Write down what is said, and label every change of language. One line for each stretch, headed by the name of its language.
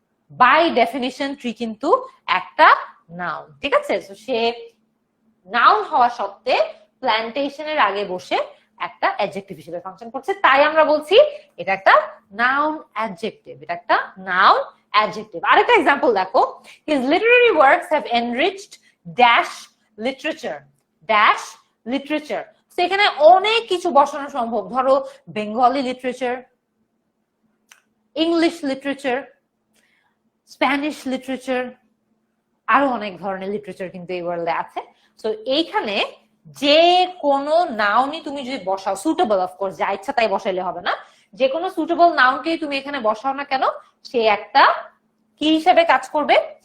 Bangla: By definition tree কিন্তু একটা noun, ঠিক আছে? সো সে নাউন হওয়া সত্ত্বে প্ল্যান্টেশনের আগে বসে একটা অ্যাডজেক্টিভ হিসেবে ফাংশন করছে, তাই আমরা বলছি এটা একটা নাউন অ্যাডজেক্টিভ, এটা একটা নাউন adjective. আরেকটা এক্সাম্পল দেখো,
English: his literary works have enriched dash literature. dash literature.
Bangla: So এখানে অনেক কিছু বসানো সম্ভব, ধরো Bengali literature, English literature, Spanish literature, আরো অনেক ধরনের লিটারেচার কিন্তু এই ওয়ার্ল্ডে আছে। সো এইখানে যে কোনো নাউনই তুমি যদি বসাও, সুটেবল অফকোর্স, যা ইচ্ছা তাই বসাইলে হবে না, যে কোনো সুটেবল নাউনকেই তুমি এখানে বসাও না কেন, সে একটা কি হিসেবে কাজ করবে?